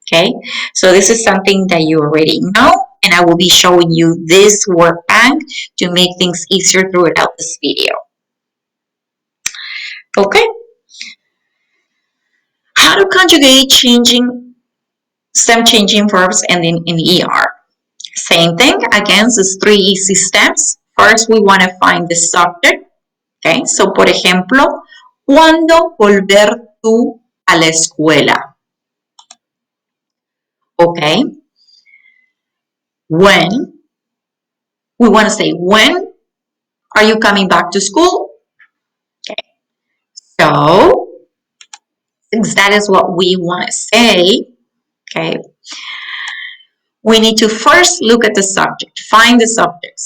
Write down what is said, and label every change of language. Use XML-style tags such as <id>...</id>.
<en>Okay, so this is something that you already know, and I will be showing you this word bank to make things easier throughout this video. Okay, how to conjugate changing stem changing verbs ending in ER. Same thing, again, it's 3 easy steps. First, we want to find the subject. Okay, so</en> <es>por ejemplo, ¿cuándo volver tú a la escuela?</es> <en>Okay, when, we want to say, when are you coming back to school? Okay, so since that is what we want to say, okay, we need to first look at the subject, find the subject.</en>